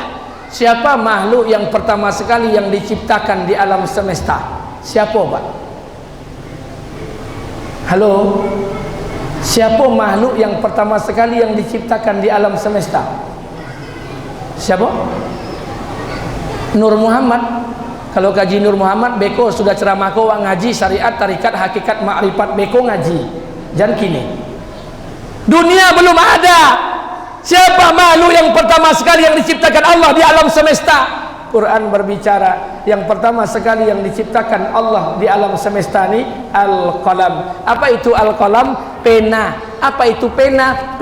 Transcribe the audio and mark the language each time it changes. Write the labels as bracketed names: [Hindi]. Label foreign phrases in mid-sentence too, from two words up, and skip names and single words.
[Indonesian] Siapa makhluk yang pertama sekali yang diciptakan di alam semesta? Siapa Pak? Halo? Siapa makhluk yang pertama sekali yang diciptakan di alam semesta? Siapa? Nur Muhammad. [Minangkabau] Kalau kaji Nur Muhammad, beko sudah ceramah ko ngaji syariat, tarikat, hakikat, ma'rifat, beko ngaji. [Indonesian] Jangan kini. Dunia belum ada. Siapa makhluk yang pertama sekali yang diciptakan Allah di alam semesta? Quran berbicara yang pertama sekali yang diciptakan Allah di alam semesta ini Al-Qalam. Apa itu Al-Qalam? Pena. Apa itu pena?